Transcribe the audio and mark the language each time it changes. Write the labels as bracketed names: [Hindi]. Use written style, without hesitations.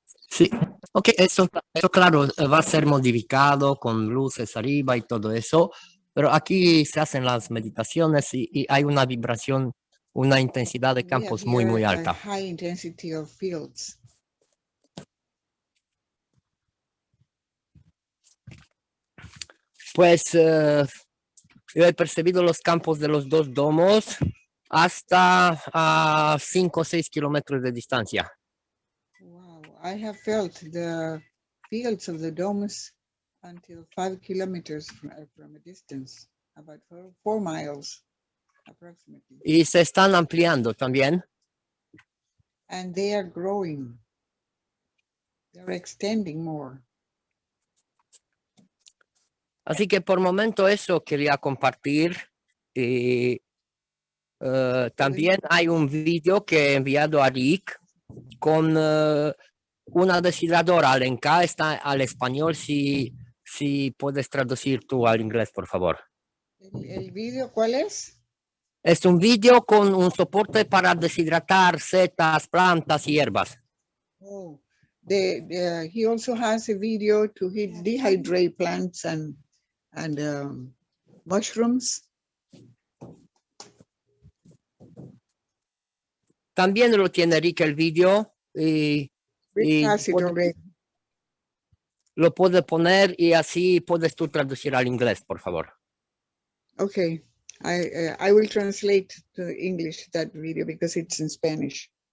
[Spanish] Sí, ok, eso claro va a ser modificado con luces arriba y todo eso, pero aquí se hacen las meditaciones y hay una vibración, una intensidad de campos muy alta. [English] High intensity of fields. [Spanish] Pues yo he percibido los campos de los dos domos hasta a 5 o 6 kilómetros de distancia. [English] Wow, I have felt the fields of the domes until 5 kilometers from a distance, about 4 miles approximately. [Spanish] Y se están ampliando también. [English] And they are growing. They're extending more. [Spanish] Así que por momento eso quería compartir. Y también hay un vídeo que he enviado a Rick con una deshidraladora. Alenka está al español. Si puedes traducir tú al inglés, por favor. ¿El vídeo cuál es? Es un vídeo con un soporte para deshidratar setas, plantas y hierbas. [English] Oh, he also has a video to dehydrate plants and mushrooms. [Spanish] También lo tiene Rick el vídeo y [English] Rick has it already. [Spanish] lo puede poner y así puedes tú traducir al inglés, por favor. [English] Okay, I will translate to English that video because it's in Spanish.